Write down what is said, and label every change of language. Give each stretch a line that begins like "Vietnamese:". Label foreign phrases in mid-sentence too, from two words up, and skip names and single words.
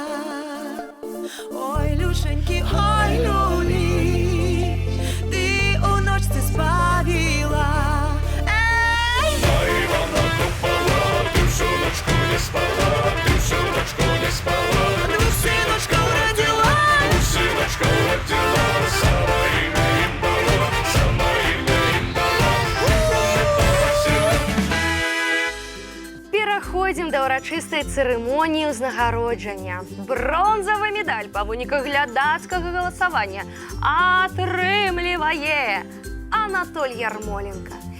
Russian: Ой, Люшеньки, ой, люли, ты у ножці спалила. Ей! Ивана Купала, ты всю ночку не спала. Ты всю ночку не спала. Двух сыночков родила. Двух сыночков родила. Сама имя им дала. Сама имя им дала.
Belarusian: Пераходзім да ўрачыстай цырымоніі ўзнагароджання. Бронзавы медаль па выніках глядацкага галасавання атрымлівае Анатоль Ярмоленко.